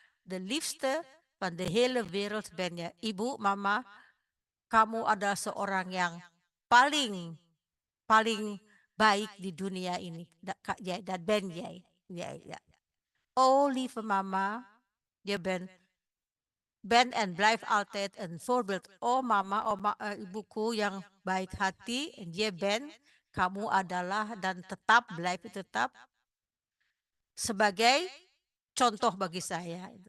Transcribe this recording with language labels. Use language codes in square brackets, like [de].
[nl] De liefste van de hele wereld ben je. [id] Ibu, mama, kamu adalah seorang yang paling baik di dunia ini. [nl] Dat ben jij. Ja. Oh lieve mama, je ben en blijf altijd een voorbeeld. [id] Oh mama, ibuku yang baik hati, [nl] je ben, [id] kamu adalah dan blijf tetap sebagai contoh bagi saya.